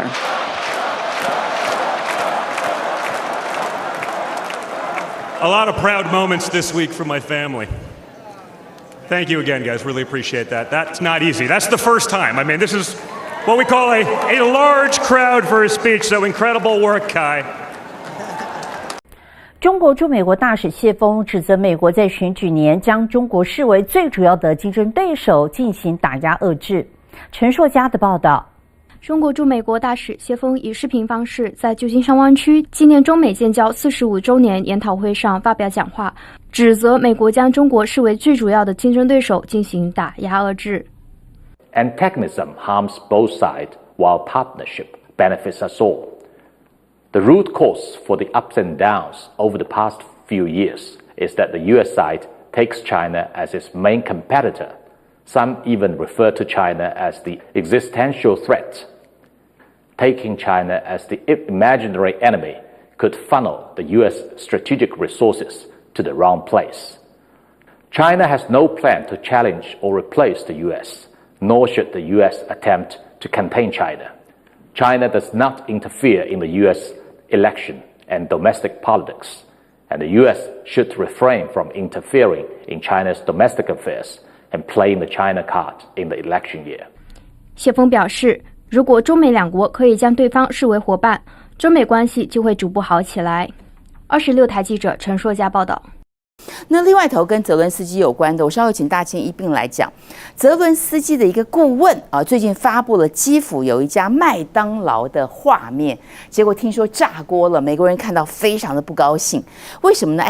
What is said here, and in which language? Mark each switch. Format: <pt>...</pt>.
<en>A lot of proud moments this week for my family. Thank you again, guys. Really appreciate that. That's not easy. That's the first time. I mean, this is what we call a large crowd for a speech, so incredible work, Kai.</en> <zh>中国驻美国大使谢锋指责美国在选举年将中国视为最主要的竞争对手，进行打压遏制。陈硕佳的报道。中国驻美国大使谢锋以视频方式在旧金山湾区纪念中美建交45周年研讨会上发表讲话，指责美国将中国视为最主要的竞争对手，进行打压遏制。</zh> <en>Antagonism harms both sides, while partnership benefits us all. The root cause for the ups and downs over the past few years is that the US side takes China as its main competitor. Some even refer to China as the existential threat. Taking China as the imaginary enemy could funnel the US strategic resources to the wrong place. China has no plan to challenge or replace the US, nor should the US attempt to contain China. China does not interfere in the US election and domestic politics, and the US should refrain from interfering in China's domestic affairs and playing the China card in the election year.</en> <zh>谢锋表示，如果中美两国可以将对方视为伙伴，中美关系就会逐步好起来。 26台记者陈硕佳报道。那另外一头跟泽伦斯基有关的，我稍微请大千一并来讲。泽伦斯基的一个顾问啊，最近发布了基辅有一家麦当劳的画面，结果听说炸锅了，美国人看到非常的不高兴。为什么呢？</zh>